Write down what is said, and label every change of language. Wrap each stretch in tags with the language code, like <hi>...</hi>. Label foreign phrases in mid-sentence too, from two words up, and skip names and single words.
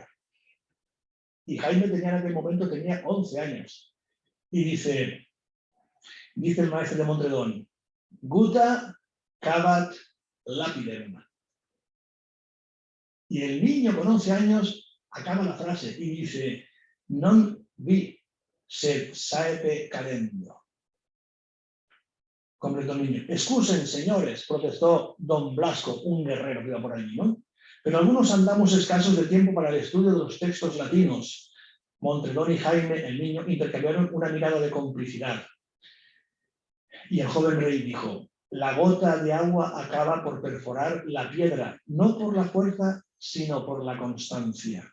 <es>Y Jaime en aquel momento tenía 11 años. Y dice el maestro de Montredón,</es> <la>Guta cavat lapidem.</la> <es>Y el niño con 11 años acaba la frase y dice,</es> <la>non vi sed saepe cadendo.</la> <es>Completó el niño. Excusen, señores, protestó don Blasco, un guerrero que iba por allí, ¿no? Pero algunos andamos escasos de tiempo para el estudio de los textos latinos. Montredón y Jaime, el niño, intercambiaron una mirada de complicidad. Y el joven rey dijo, la gota de agua acaba por perforar la piedra, no por la fuerza, sino por la constancia.</es>